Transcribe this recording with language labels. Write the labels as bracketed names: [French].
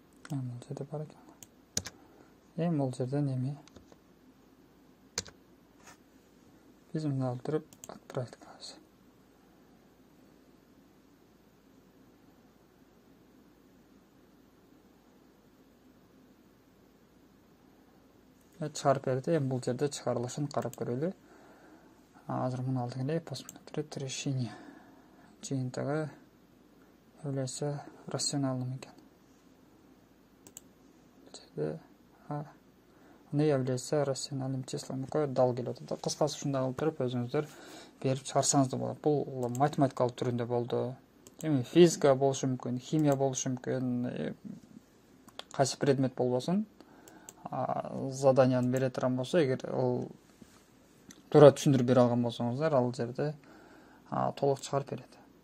[Kyrgyz] Бул жерде бар экен. Эми бул жерден эми биз муну алып туруп отправить кылабыз. Чыгарып берди. Эми бул жерде чыгарылышын карап көрөлү. Азыр муну алдык эле [Russian] посмотреть решение. [Kyrgyz] Жыйынтыгы [Russian] является рациональным [Kyrgyz] экен. [Russian] Не является рациональным числом. [Kyrgyz] Дал келип атат. Кыскасы ушундай кылып туруп өзүңүздөр берип чыгарсаңыз да болот. Бул математикалык түрүндө болду. Эми физика болушу мүмкүн, химия болушу мүмкүн, кайсы предмет болбосун. Заданияны бере турган болсо, эгер ал туура түшүндүрүп бере алган болсоңуздар, ал жерде толук чыгарып берет.